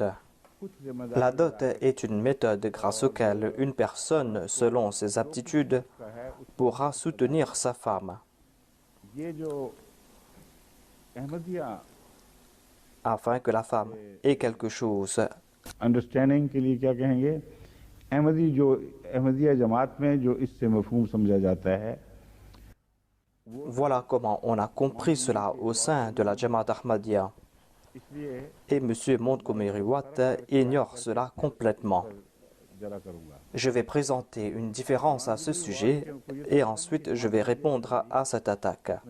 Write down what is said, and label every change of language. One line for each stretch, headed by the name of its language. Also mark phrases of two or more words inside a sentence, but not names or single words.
French: La dot est une méthode grâce auquel une personne, selon ses aptitudes, pourra soutenir sa femme, afin que la femme ait quelque chose.
Urdu: انڈرسٹینڈنگ کے لیے کیا کہیں گے احمدیہ جماعت میں جو اس سے مفہوم سمجھا جاتا ہے.
French: Voilà comment on a compris cela au sein de la Jamaat Ahmadiyya. Et M. Montgomery Watt ignore cela complètement. Je vais présenter une différence à ce sujet et ensuite je vais répondre à cette attaque.